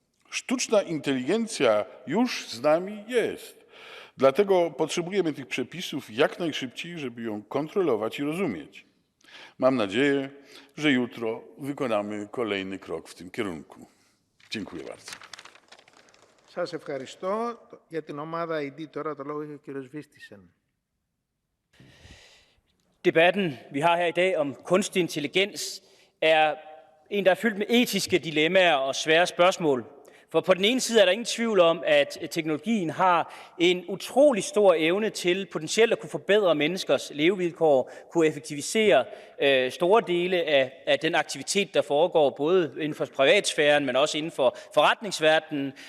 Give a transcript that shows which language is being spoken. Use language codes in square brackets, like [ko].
[pl] Sztuczna inteligencja już z nami jest, dlatego potrzebujemy tych przepisów jak najszybciej, żeby ją kontrolować i rozumieć. Mam nadzieję, że jutro wykonamy kolejny krok w tym kierunku. Dziękuję bardzo. [el] Σας ευχαριστώ. Για την ομάδα ID τώρα το λόγο έχει ο κύριος Βίστησεν. [da] Debatten, vi har her i dag om kunstig intelligens, er en, der er fyldt med etiske dilemmaer og svære spørgsmål. For på den ene side er der ingen tvivl om, at teknologien har en utrolig stor evne til potentielt at kunne forbedre menneskers levevilkår, kunne effektivisere store dele af den aktivitet, der foregår, både inden for privatsfæren, men også inden for forretningsverdenen.